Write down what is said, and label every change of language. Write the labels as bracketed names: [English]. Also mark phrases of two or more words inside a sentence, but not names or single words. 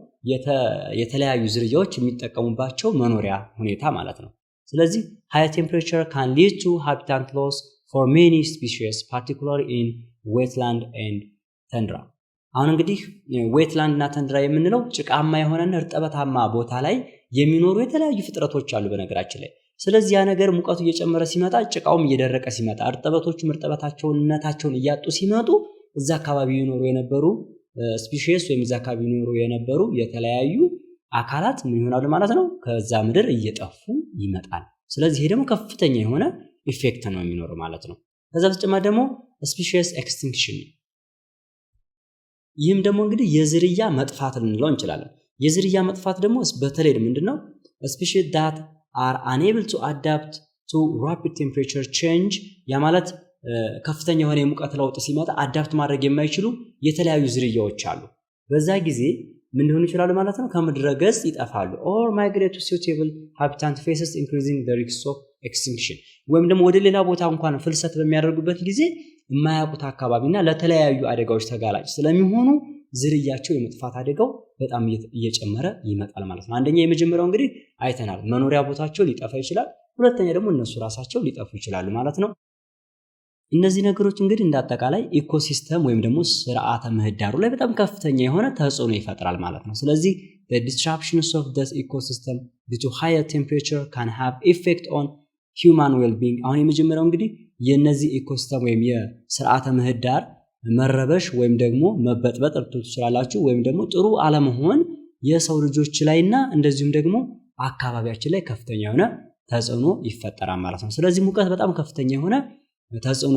[Amharic] የተለያዩ ዝርያዎች የሚጠቀሙባቸው መኖሪያ ሁኔታ ማለት ነው። ስለዚህ [English] high temperature can lead to habitat loss for many species particularly in wetland and [Amharic] tundra። አሁን እንግዲህ ዌትላንድ እና ተንድራ የምንለው ጭቃማ የሆነና እርጥበታማ ቦታ ላይ የሚኖሩ የተለያዩ ፍጥረቶች አሉ በነገራችን ላይ። ስለዚህ ያ ነገር ሙቀቱ እየጨመረ ሲመጣ ጭቃውም እየደረቀ ሲመጣ እርጥበቶቹም እርጥበታቸውን እያጡ ሲመጡ እዛ አካባቢ ይኖሩ የነበሩ ስፒሺስ ወይም እዛ አካባቢ ይኖሩ የነበሩ የተለያዩ አካላት ምን ይሆናሉ ማለት ነው ከዛ ምድር እየጠፉ ይመጣል። ስለዚህ ይሄ ደግሞ ከፍተኛ የሆነ ኢፌክት ነው የሚኖረው ማለት ነው። ከዛ በተጨማሪ ደግሞ [English] species extinction [Amharic] ይህም ደግሞ እንግዲህ የዝርያ መጥፋት ልንለው እንችላለን። የዝርያ መጥፋት ደግሞ በተለይ ምንድነው [English] species that are unable to adapt to rapid temperature change [Amharic] ያ ማለት ከፍተኛ የሆነ የሙቀት ለውጥ ሲመጣ አዳፕት ማድረግ የማይችሉ የተለያዩ ዝርያዎች አሉ። በዛ ጊዜ ምን ሊሆኑ ይችላሉ ማለት ነው ከምድረ ገጽ ይጠፋሉ። [English] or migrate to suitable habitat faces increasing the risk of extinction [Amharic] ወይም ደግሞ ወደ ሌላ ቦታ እንኳን ፍልሰት በሚያደርጉበት ጊዜ የማያውቁት አካባቢና ለተለያዩ አደጋዎች ተጋላጭ ስለሚሆኑ ዝርያቸው የመጥፋት አደጋው በጣም እየጨመረ ይመጣል ማለት ነው። አንደኛ የመጀመሪያው እንግዲህ አይተናል መኖሪያ ቦታቸው ሊጠፋ ይችላል። ሁለተኛ ደግሞ እነሱ ራሳቸው ሊጠፉ ይችላሉ ማለት ነው። እነዚህ ነገሮች እንግዲህ እንዳጠቃላይ ኢኮሲስተም ወይም ደግሞ ስርዓተ ምህዳሩ ላይ በጣም ከፍተኛ የሆነ ተጽዕኖ ይፈጥራል ማለት ነው። ስለዚህ [English] the disruptions of this ecosystem due to higher temperature can have effect on human well-being። [Amharic] አሁን የመጀመሪያው እንግዲህ የነዚህ ኢኮሲስተም ወይም የስርዓተ ምህዳር መረበሽ ወይም ደግሞ መበጥበጥ ትችላላችሁ ወይም ደግሞ ጥሩ አለመሆን የሰው ልጆች ላይና እንደዚሁም ደግሞ አካባቢያችን ላይ ከፍተኛ የሆነ ተጽዕኖ ይፈጠራል ማለት ነው። ስለዚህ ሙቀት በጣም ከፍተኛ የሆነ ተጽዕኖ